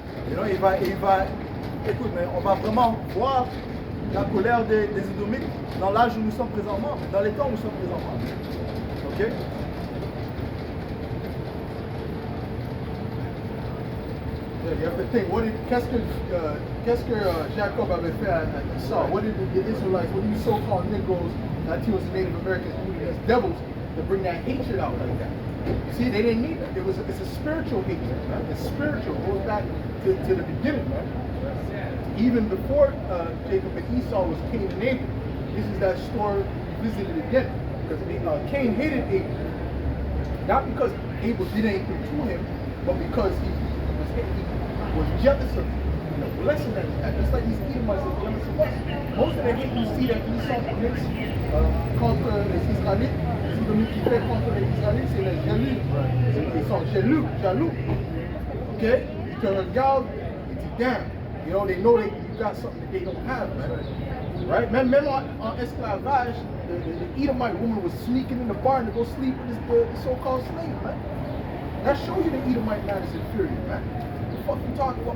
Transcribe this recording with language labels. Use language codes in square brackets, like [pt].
[fr] Et donc, il va, écoute, mais on va vraiment voir la colère des Édomites dans l'âge où nous sommes présentement, dans les temps où nous sommes présentement. Ok? [en] You have to think, [fr] qu'est-ce que Jacob avait fait à Esau? [en] What did the Israelites, what these so-called Negroes, Latinos and Native Americans do to these devils to bring that hatred out like that? You see, they didn't need it. It's a spiritual hatred, right? It's spiritual. It goes back to the beginning, right? Even before Jacob and Esau was Cain and Abel. This is that story revisited again. Because Cain hated Abel. Not because Abel did anything to him, but because he was jealous of the blessing that he had. Just like these Edomites are jealous of us. Most of the hate you see that Esau commits [fr] contre les Israélites, les Edomites qui fait contre les Israélites, c'est les jaloux. Ils sont jaloux. Okay? Ils te regardent, ils disent, [en] damn, you know they got something that they don't have, man. Right? [fr] Même en esclavage, [en] the Edomite woman was sneaking in the barn to go sleep with the so-called slave, man. That shows you the Edomite man is inferior, man. What the fuck you talking about?